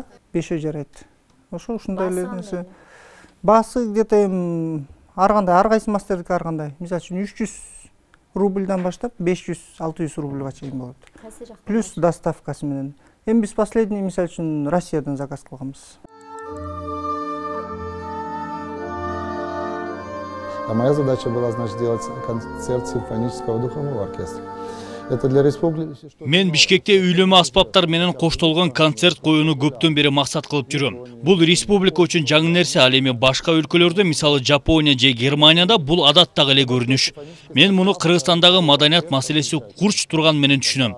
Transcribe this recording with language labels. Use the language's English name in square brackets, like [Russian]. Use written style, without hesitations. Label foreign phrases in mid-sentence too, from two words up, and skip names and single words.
[Kyrgyz] 5 жарайт. Ушундай эле нерсе. Баасы где-то ар кайсы мастердики ар кандай. Мисалы үчүн 300 рубльдан баштап 500-600 рубльга чейин болот. Плюс доставкасы менен. Эми биз последний мисалы үчүн Россиядан заказ кылганбыз. [Russian] Моя задача была, значит, делать концерт симфонического духового оркестра. Это для республики. [Kyrgyz] Мен Бишкекте үйлөмө аспаптар менен коштолгон концерт коюуну көптөн бери максат кылып жүрөм. Бул республика үчүн жаңы нерсе, ал эми башка өлкөлөрдө, мисалы Жапония же Германияда бул адаттагы эле көрүнүш. Мен муну Кыргызстандагы маданият маселеси курч турган менен түшүнөм.